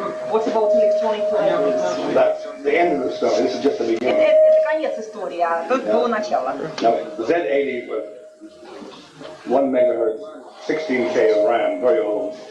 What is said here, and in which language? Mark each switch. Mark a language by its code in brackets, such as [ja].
[en] What about electronic libraries? That's the end of the story. This is just the beginning. [ru] Это конец истории, а тут было начало. [en] Now, Z80 with 1 megahertz, 16K of RAM, very old.